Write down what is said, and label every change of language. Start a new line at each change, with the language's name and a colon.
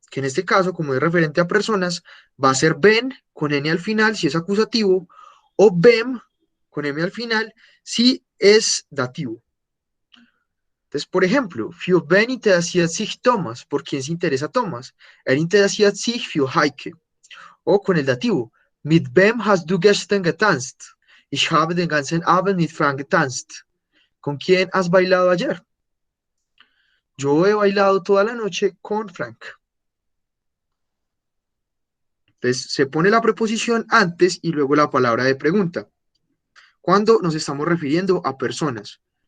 Spanish: que en este caso, como es referente a personas, va a ser ben con n al final si es acusativo, o bem con m al final si es dativo. Entonces, por ejemplo,
German: für wen interessiert sich Thomas?
Spanish: ¿Por quién se interesa Thomas?
German: Interessiert sich für Heike.
Spanish: O con el dativo,
German: mit wem hast du gestern getanzt? Ich habe den ganzen Abend mit Frank getanzt.
Spanish: ¿Con quién has bailado ayer? Yo he bailado toda la noche con Frank. Entonces, se pone la preposición antes y luego la palabra de pregunta, cuando nos estamos refiriendo a personas.